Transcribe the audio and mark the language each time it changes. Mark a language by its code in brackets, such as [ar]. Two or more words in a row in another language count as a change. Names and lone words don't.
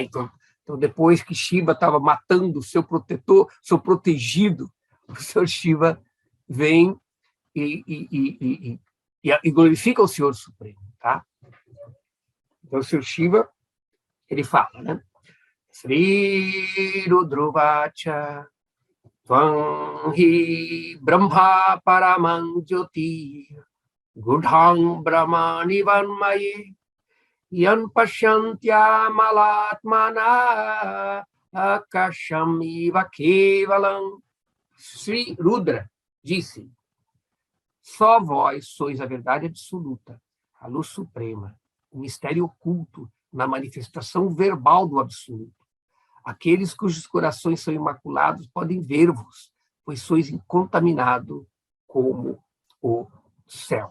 [pt] Então, depois que Shiva estava matando o seu protetor, seu protegido, o Senhor Shiva vem e glorifica o Senhor Supremo. Tá? Então, o Senhor Shiva, ele fala, né? [sa] श्री रुद्रुवाच त्वं हि ब्रह्म परमं ज्योति गूढं ब्रह्मणि वाङ्मये यं पश्यन्त्य मलात्मना आकाशम् इव केवलम्. [pt] Sri Rudra disse: só vós sois a verdade absoluta, a luz suprema, o mistério oculto na manifestação verbal do absoluto. Aqueles cujos corações são imaculados podem ver-vos, pois sois incontaminado como o céu.